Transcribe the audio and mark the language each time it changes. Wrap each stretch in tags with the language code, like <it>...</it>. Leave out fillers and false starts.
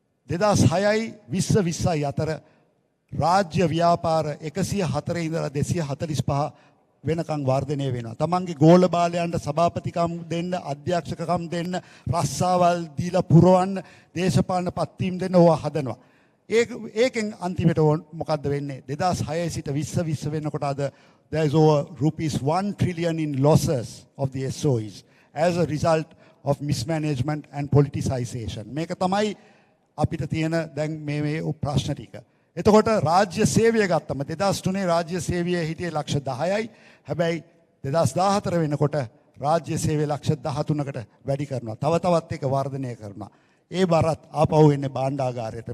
<si>2006යි 2020යි අතර රාජ්‍ය ව්‍යාපාර 104 ඉඳලා 245 වෙනකන් වර්ධනය වෙනවා. තමන්ගේ ගෝල බාලයන්ට සභාපතිකම් දෙන්න, අධ්‍යක්ෂකකම් දෙන්න, රස්සාවල් දීලා පුරවන්න, දේශපාලන පත්වීම් දෙන්න ඕවා හදනවා. ඒකෙන් අන්තිමට මොකද්ද වෙන්නේ? 2006 සිට 2020 වෙනකොට අද</si> <en>there is over rupees 1 trillion in losses of the SOEs as a result of mismanagement and politicization.</en> <si>මේක තමයි අපිට තියෙන දැන් මේ ප්‍රශ්න ටික. එතකොට රාජ්‍ය සේවය ගත්තම 2003 රාජ්‍ය සේවය හිටියේ ලක්ෂ 10යි. හැබැයි 2014 වෙනකොට රාජ්‍ය සේවය ලක්ෂ 13කට වැඩි කරනවා. තව තවත් ඒක වර්ධනය කරනවා. ඒ බරත් ආපහු එන්නේ භාණ්ඩාගාරයට.</si>